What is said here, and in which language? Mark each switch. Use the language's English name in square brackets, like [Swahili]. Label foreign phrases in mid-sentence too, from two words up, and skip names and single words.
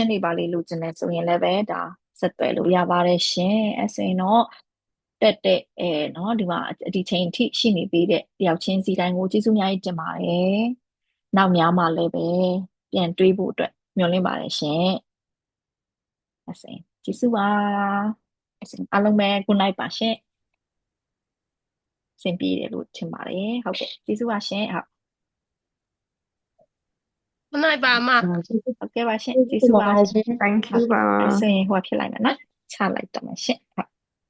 [Burmese] တွေပါလေးလို့ကျင်နေဆိုရင်လည်းပဲဒါဆက်သွယ်လို့ရပါတယ်ရှင်ဆိုရင်တော့တက်เนาะဒီမှာဒီချိန်ထိရှိနေပေးတဲ့တယောက်ချင်းစီတိုင်းကိုကျေးဇူးများကြီးတင်ပါတယ်နောက်များမှလည်းပဲပြန်တွေးဖို့အတွက်မျှော်လင့်ပါတယ်ရှင်ကျေးဇူးပါအားလုံးပဲ [English] good night [Burmese] ပါရှင်ဆင်ပြေတယ်လို့ထင်ပါတယ်ဟုတ်ကဲ့ကျေးဇူးပါရှင်ဟုတ် [English] good night [Burmese] ပါမ ဟုတ်ကဲ့ပါရှင်ကျေးဇူးပါ [English] thank you [Burmese] ပါ ဆိုရင်ဟိုဖြစ်လိုက်မယ်နော်ချလိုက်တော့မယ်ရှင်ဟုတ်